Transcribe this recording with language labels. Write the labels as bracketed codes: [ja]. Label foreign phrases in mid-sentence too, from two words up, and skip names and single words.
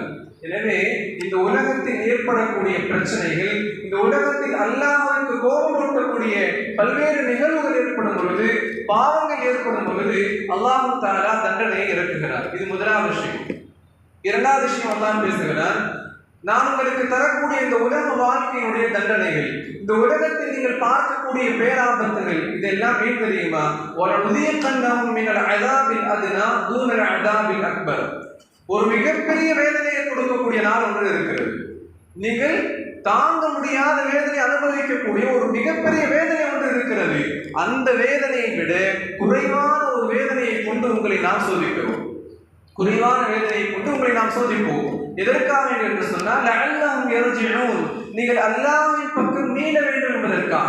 [ta] எனவே இந்த உலகத்தில் ஏற்படக்கூடிய பிரச்சனைகள், இந்த உலகத்தில் அல்லாஹ்வுக்கு கோபமூட்டக்கூடிய பல்வேறு நிகழ்வுகள் ஏற்படும் பொழுது, பாவங்கள் ஏற்படும் பொழுது [ar] الله تعالى [ta] தண்டனையை இறக்குகிறார். இது முதலாவது விஷயம். இரண்டாவது விஷயம் அல்லாஹ் பேசுகிறார், நான் உங்களுக்கு தரக்கூடிய இந்த உலக வாழ்க்கையினுடைய தண்டனைகள், இந்த உலகத்தில் நீங்கள் பார்க்கக்கூடிய பேராபத்துகள், இதெல்லாம் ஏன் தெரியுமா? [ar] وَلَنُذِيقَنَّهُم مِّنَ الْعَذَابِ الْأَدْنَىٰ دُونَ الْعَذَابِ الْأَكْبَرِ. [ta] ஒரு மிகப்பெரிய வேதனையை கொடுக்கக்கூடிய நாள் ஒன்று இருக்கிறது. நீங்கள் தாங்க முடியாத வேதனை அனுபவிக்கக்கூடிய ஒரு மிகப்பெரிய வேதனை ஒன்று இருக்கிறது. அந்த வேதனையை விட குறைவான ஒரு வேதனையை கொண்டு உங்களை நாம் சோதிக்கிறோம். குறைவான வேதனையை கொண்டு உங்களை நாம் சோதிப்போம். எதற்காக என்று சொன்னால், [ar] لعلهم يرجعون, [ta] நீங்கள் அல்லாஹ்வின் பக்கம் மீள வேண்டும் என்பதற்காக.